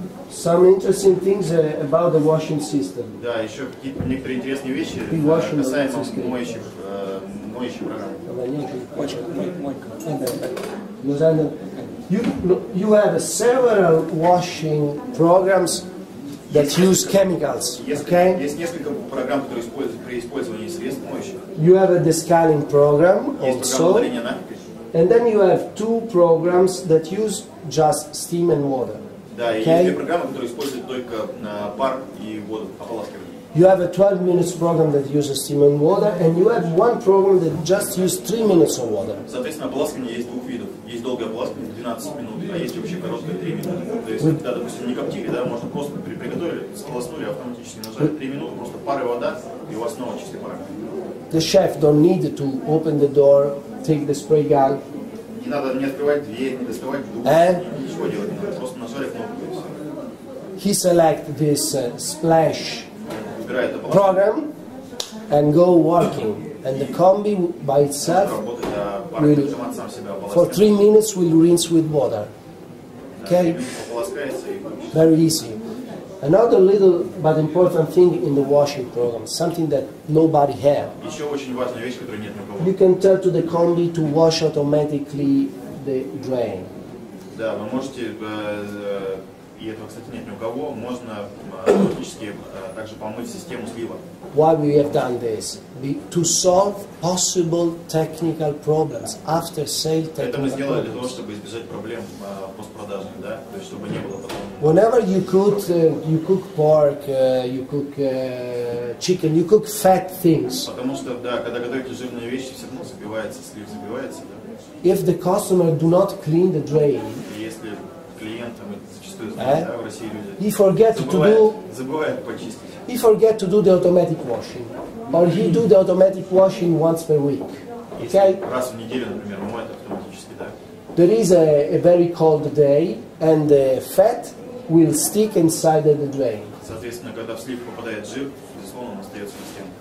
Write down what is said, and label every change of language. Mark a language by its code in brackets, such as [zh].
[en] Some interesting things about the washing system. [ru] Да, еще какие-то некоторые интересные вещи касаемо моющих программ. [en] You have several washing programs that use chemicals. Okay? [ru] Есть несколько программ, которые используют при использовании средств моющих. [en] You have a descaling program also, and then you have two programs that use just steam and water. [ru] Да, и есть две программы, которые используют только пар и воду, ополаскивание. [en] You have a 12 minutes program that uses steam and water, and you have one program that just uses 3 minutes of water. [ru] Соответственно, ополаскивание есть двух видов. Есть долгое ополаскивание 12 минут, а есть вообще короткое 3 минуты. То есть, когда, допустим, не коптили, да, можно просто приготовили, сполоснули, автоматически нажали 3 минуты, просто пар и вода, и у вас снова чистый пар. [en] The chef don't need to open the door, take the spray gun. [ru] Не надо не открывать дверь, не доставать душ, ничего делать не надо, просто нажали кнопку и все. [en] He select this splash program and go working, and the combi by itself will, for 3 minutes will rinse with water. Okay, very easy. Another little but important thing in the washing program, something that nobody has. You can tell to the combi to wash automatically the drain. [ru] Да, вы можете, и этого, кстати, нет ни у кого, можно автоматически также помыть систему слива. [en] Why we have done this? To solve possible technical problems after sale. [ru] Это мы сделали для того, чтобы избежать проблем постпродажных, да, то есть чтобы не было потом. [en] Whenever you cook pork, you cook chicken, you cook fat things. [ru] Потому что, да, когда готовите жирные вещи, все равно забивается, слив забивается, да. [en] If the customer do not clean the drain, [ru] если клиентам это зачастую знают, да, в России люди [en] he [ru] забывают почистить. [en] He forget to do the automatic washing, or he do the automatic washing once per week. Okay? [ru] Раз в неделю, например, моет автоматически, да. [en] There is a very cold day, and the fat will stick inside the drain. [ru] Соответственно, когда в слив попадает жир, безусловно, он остается на стене.